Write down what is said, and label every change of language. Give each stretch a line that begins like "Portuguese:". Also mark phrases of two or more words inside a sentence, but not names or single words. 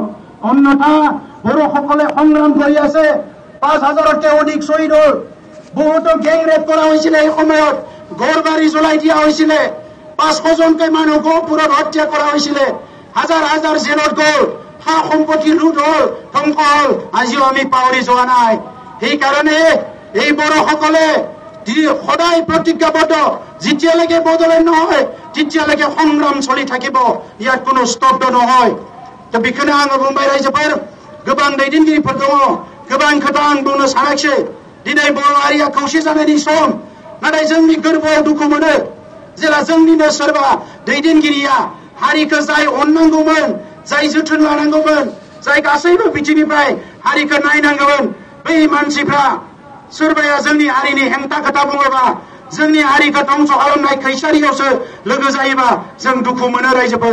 Assamese: অন্যথা বড়োসকলে সংগ্ৰাম কৰি আছে, 5,000তকৈ অধিক শ্বহীদ হ'ল, বহুতো গেং ৰেপ কৰা হৈছিলে, এই সময়ত ঘৰ বাৰী জ্বলাই দিয়া হৈছিলে, 500জনকৈ মানুহ গহপুৰত হত্যা কৰা হৈছিলে, হাজাৰ হাজাৰ জেলত গ'ল, সা সম্পত্তি লুট হ'ল, ধ্বংস হ'ল, আজিও আমি পাহৰি যোৱা নাই। সেইকাৰণে এই বড়োসকলে সদায় প্ৰতিজ্ঞাবদ্ধ, যেতিয়ালৈকে বদলেণ্ড নহয় তেতিয়ালৈকে সংগ্ৰাম চলি থাকিব, ইয়াত কোনো স্তব্ধ নহয়।
Bodo: दा बेखौनो आङो बुंबाय रायजोफोर, गोबां दैदेनगिरिफोर दङ, गोबां खोथा आं बुंनो सानाखिसै। दिनै बर' हारिया खौसे जानायनि सम, नाथाय जोंनि गोरबोआव दुखु मोनो जेला जोंनिनो सोरबा दैदेनगिरिया हारिखौ जाय अननांगौमोन, जाय जोथोन लानांगौमोन, जाय गासैबो बिथिंनिफ्राय हारिखौ नायनांगौमोन, बै मानसिफ्रा सोरबाया जोंनि हारिनि हेंथा खोथा बुङोबा, जोंनि हारिखौ ध्वंस खालामनाय खैसारियावसो लोगो जायोबा जों दुखु मोनो रायजोफोर।